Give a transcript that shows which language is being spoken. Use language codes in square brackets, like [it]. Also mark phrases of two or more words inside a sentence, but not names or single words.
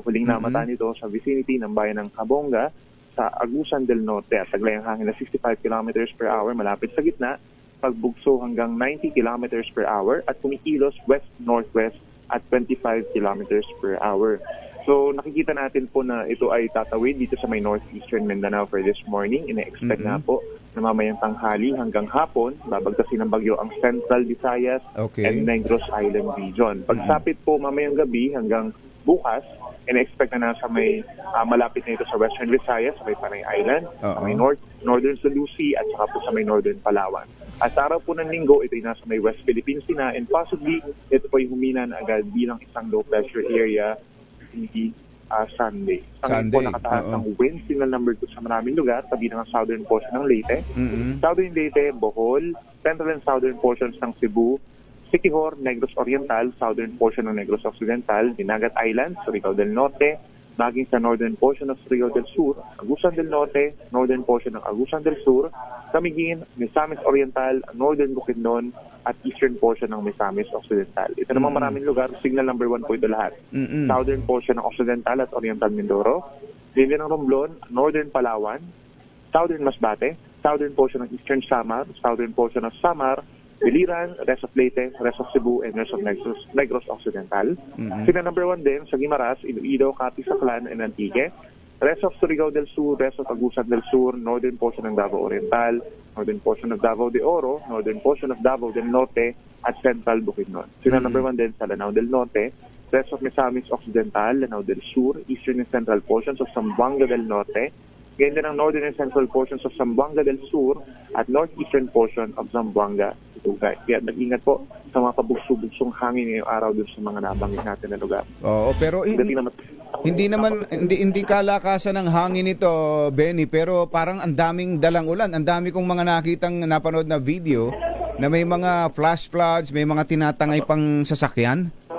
[tl] Huling namataan nito sa vicinity ng bayan ng Cabonga sa Agusan del Norte at taglay ang hangin na 65 [en] km per hour [tl] malapit sa gitna, pagbugso hanggang 90 [en] km per hour [tl] at kumikilos west-northwest at 25 [en] km per hour. [tl] So nakikita natin po na ito ay tatawid dito sa may northeastern Mindanao [en] for this morning. [tl] Ina-expect na po na mamayang tanghali hanggang hapon, babagtasin ng bagyo ang Central Visayas and Negros Island region. Pagsapit po mamayang gabi hanggang bukas, ina-expect na nasa may malapit na ito sa Western Visayas, sa may Panay Island, sa may Northern Sulusi at saka po sa may Northern Palawan. At sa araw po ng linggo, ito ay nasa may West Philippines na, [en] and possibly [tl] ito po ay humina na agad bilang isang [en] low pressure area [tl] hindi Sunday. Sunday po nakataas ng [en] wind signal number 2 [tl] sa maraming lugar, tabi ng [en] southern portion [tl] ng Leyte, southern Leyte, Bohol, [en] central and southern portions [tl] ng Cebu, Siquijor, Negros Oriental, [en] southern portion [tl] ng Negros Occidental, Dinagat Islands, Surigao del Norte, maging sa [en] northern portion [tl] ng Surigao del Sur, Agusan del Norte, [en] northern portion [tl] ng Agusan del Sur, Camiguin, Misamis Oriental, northern Bukidnon, at [en] eastern portion [tl] ng Misamis Occidental. Ito namang maraming lugar, [en] signal number 1 [tl] po ito lahat. [en] Southern portion [tl] ng Occidental at Oriental Mindoro, River ng Romblon, northern Palawan, southern Masbate, [en] southern portion [tl] ng eastern Samar, [en] southern portion [tl] ng Samar, Biliran, [en] rest of Leyte, rest of Cebu, and rest of Negros Occidental. Signal number 1 [tl] din sa Guimaras, Iloilo, Capiz, Aklan, and Antique. [en] Rest of Surigao del Sur, rest of Agusan del Sur, northern portion ng Davao Oriental, northern portion of Davao de Oro, northern portion of Davao del Norte, at central Bukidnon. Signal number 1 [tl] din sa Lanao del Norte, [en] rest of Misamis Occidental, [tl] Lanao del Sur, [en] eastern and central portions of Zamboanga del Norte, [tl] ganyan din ang [en] northern and central portions of Zamboanga del Sur at northeastern portion of Zamboanga. [tl] Kaya nag-ingat po sa mga pabugso-bugsong hangin ngayong araw dun sa mga nabanggit natin na lugar. Oo, pero hindi kalakasan ng hangin ito, Benny, pero parang ang daming dalang ulan. Ang dami kong mga nakitang napanood na video na may mga [en] flash floods, [tl] may mga tinatangay pang sasakyan.